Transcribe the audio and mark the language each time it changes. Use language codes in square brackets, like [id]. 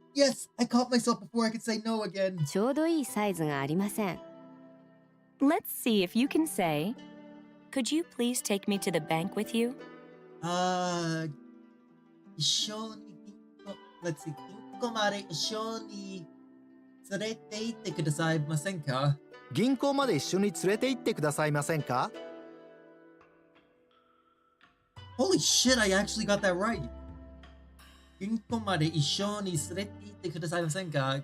[en] Yes, I caught myself before I could say no again. [ja] ちょうどいいサイズがありません。 [en] Let's see if you can say, could you please take me to the bank with you? [ja] 一緒に [en] let's see, [ja] 銀行まで一緒に連れて行ってくださいませんか? 銀行まで一緒に連れて行ってくださいませんか? [en] Holy shit, I actually got that right. [ja] 銀行まで一緒に連れて行ってくださいませんか?